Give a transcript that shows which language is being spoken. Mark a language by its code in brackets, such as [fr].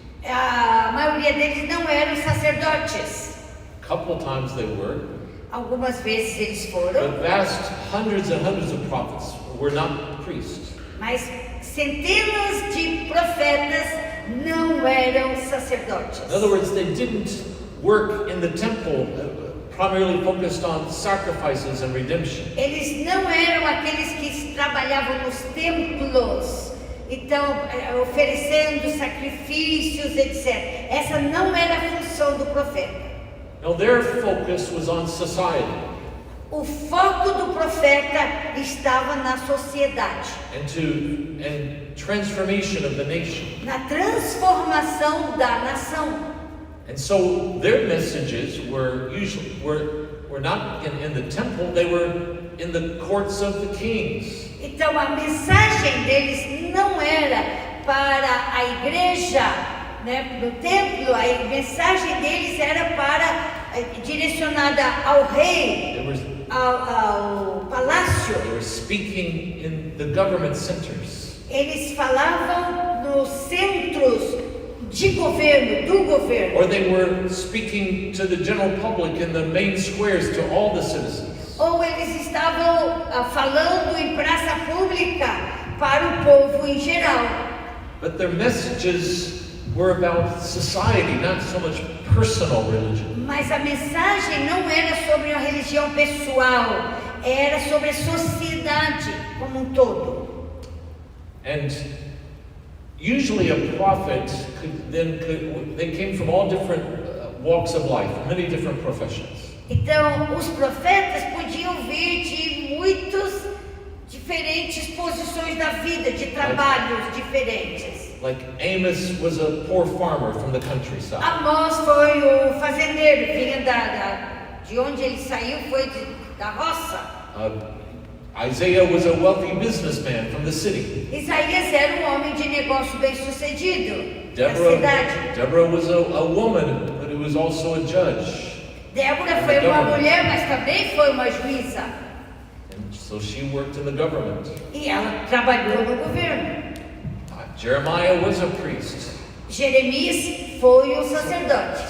[pt] A maioria deles não eram sacerdotes. [en] A couple of times they were. [pt] Algumas vezes eles foram. [en] But vast hundreds and hundreds of prophets were not priests. [pt] Mas centenas de profetas não eram sacerdotes. [en] In other words, they didn't work in the temple, primarily focused on sacrifices and redemption. [pt] Eles não eram aqueles que trabalhavam nos templos, então oferecendo sacrifícios, etc. Essa não era a função do profeta. [en] No, their focus was on society. [pt] O foco do profeta estava na sociedade. [en] And transformation of the nation. [pt] Na transformação da nação. [en] And so their messages were not in the temple, they were in the courts of the kings. [pt] Então a mensagem deles não era para a igreja, né, no templo, a mensagem deles era direcionada ao rei, ao palácio. [en] They were speaking in the government centers. [pt] Eles falavam nos centros de governo, do governo. [en] Or they were speaking to the general public in the main squares, to all the citizens. [pt] Ou eles estavam falando em praça pública para o povo em geral. [en] but their messages were about society, not so much personal religion. [pt] Mas a mensagem não era sobre uma religião pessoal, era sobre a sociedade como um todo. [en] And usually a prophet they came from all different walks of life, many different professions. [pt] Então, os profetas podiam vir de muitas diferentes posições da vida, de trabalhos diferentes. [en] Like Amos was a poor farmer from the countryside. [pt] Amós foi o fazendeiro, vinha de onde ele saiu foi da roça. [en] Isaiah was a wealthy businessman from the city. [pt] Isaías era um homem de negócio bem-sucedido da cidade. [en] Deborah was a woman, but who was also a judge. [pt] Débora foi uma mulher, mas também foi uma juíza. [en] And so she worked in the government. [pt] E ela trabalhou no governo. [en] Jeremiah was a priest. [pt] Jeremias foi um sacerdote.